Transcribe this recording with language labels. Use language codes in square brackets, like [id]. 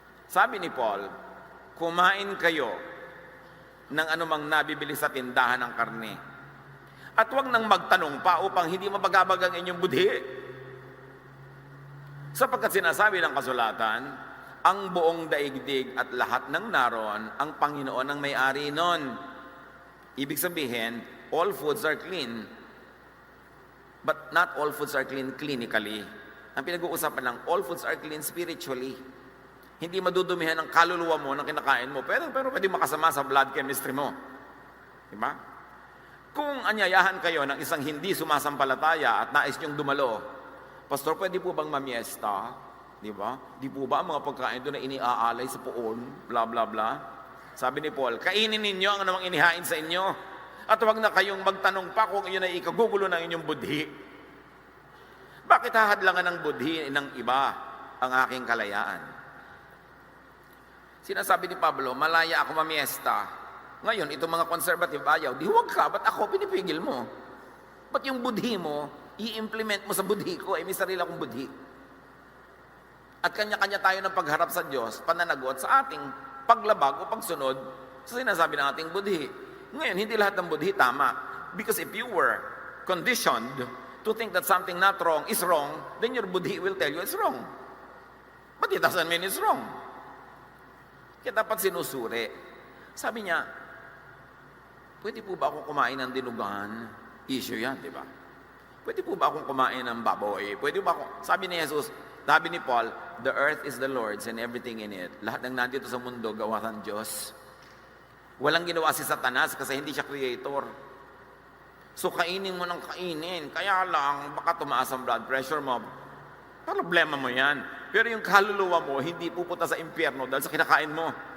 [tl] Sabi ni Paul, kumain kayo ng anumang nabibili sa tindahan ng karne. At huwag nang magtanong pa upang hindi mabagabag ang inyong budhi. Sapagkat sinasabi ng kasulatan, ang buong daigdig at lahat ng naroon, ang Panginoon ang may-ari nun. Ibig sabihin, [en] all foods are clean. But not all foods are clean clinically. [tl] Ang pinag-uusapan lang, [en] all foods are clean spiritually. [tl] Hindi madudumihan ang kaluluwa mo ng kinakain mo, pero pwede makasama sa blood chemistry mo. Diba? Kung anyayahan kayo ng isang hindi sumasampalataya at nais niyong dumalo, Pastor, pwede po bang mamiesta? Diba? Di po ba ang mga pagkain doon na iniaalay sa poon? Bla bla bla. Sabi ni Paul, kainin ninyo ang anumang inihain sa inyo. At huwag na kayong magtanong pa kung iyon ay ikagugulo ng inyong budhi. Bakit hahadlangan ng budhi ng iba ang aking kalayaan? Sinasabi ni Pablo, malaya ako mamiesta. Ngayon, itong mga conservative ayaw, di huwag ka, ba't ako pinipigil mo? Ba't yung budhi mo, i-implement mo sa budhi ko, may sarili akong budhi. At kanya-kanya tayo ng pagharap sa Diyos, pananagot sa ating paglabag o pagsunod sa sinasabi ng ating budhi. Ngayon, hindi lahat ng budhi tama. [en] Because if you were conditioned to think that something not wrong is wrong, then your budhi will tell you it's wrong. But it doesn't mean it's wrong. [tl] Kaya dapat sinusuri. Sabi niya, pwede po ba akong kumain ng dinugan? Issue yan, di ba? Pwede po ba akong kumain ng baboy? Pwede ba akong, sabi ni Jesus, sabi ni Paul, [en] the earth is the Lord's and everything in it. [tl] Lahat ng nandito sa mundo, gawa ng Diyos. Walang ginawa si Satanas kasi hindi siya creator. So kainin mo ng kainin. Kaya lang, baka tumaas ang blood pressure mo. Problema mo yan. Pero yung kaluluwa mo, hindi pupunta sa impyerno dahil sa kinakain mo.